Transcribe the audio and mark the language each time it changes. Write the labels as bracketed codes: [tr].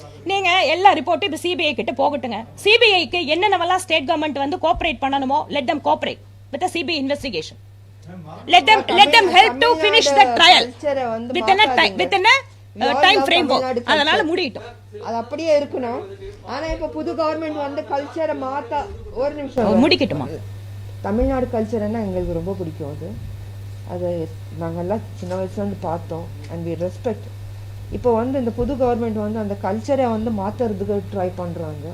[ta] நீங்க எல்லா ரிப்போர்ட்டும் இப்ப சிபிஐ கிட்ட போகட்டுங்க. சிபிஐக்கு என்னென்னவெல்லாம் ஸ்டேட் கவர்மெண்ட் வந்து கோஆபரேட் பண்ணணுமோ [en] let them cooperate with the CBI investigation. Let them help to finish the trial within a time frame. [ta] அதனால முடியட்டும். அது அப்படியே இருக்கணும். ஆனா இப்ப புது கவர்மெண்ட் வந்து கல்ச்சரை மாத்த ஒரு நிமிஷம் முடிக்கட்டுமா? தமிழ்நாடு கல்ச்சர்னா எங்களுக்கு ரொம்ப பிடிக்கும். அது நாங்கெல்லாம் சின்ன வயசுல இருந்து பார்த்தோம் [en] And we respect. [ta] இப்போ வந்து இந்த புது கவர்மெண்ட் வந்து அந்த கல்ச்சரை வந்து மாத்துறதுக்கு ட்ரை பண்றாங்க.